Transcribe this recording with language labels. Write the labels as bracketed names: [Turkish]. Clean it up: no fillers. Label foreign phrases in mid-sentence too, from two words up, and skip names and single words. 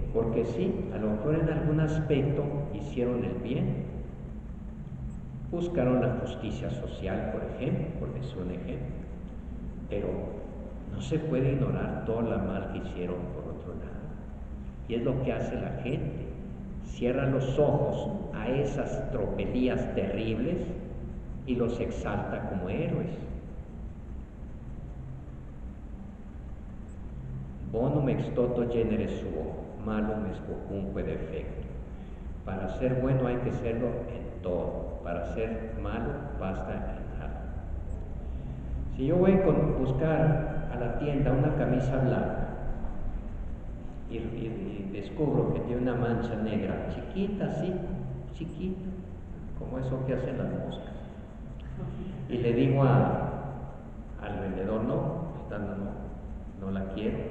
[Spanish] Porque sí, a lo mejor en algún aspecto hicieron el bien, buscaron la justicia social, por ejemplo, porque es un ejemplo, pero no se puede ignorar todo lo mal que hicieron por otro lado. Y es lo que hace la gente: cierra los ojos a esas tropelías terribles y los exalta como héroes. [Latin] Bonum ex toto genere suo, malum ex quocunque defecto. [Spanish] Para ser bueno hay que serlo en todo, para ser malo basta en nada. Si yo voy a buscar a la tienda una camisa blanca y descubro que tiene una mancha negra chiquita, así, chiquita, como eso que hacen las moscas, y le digo al vendedor: no, esta no la quiero.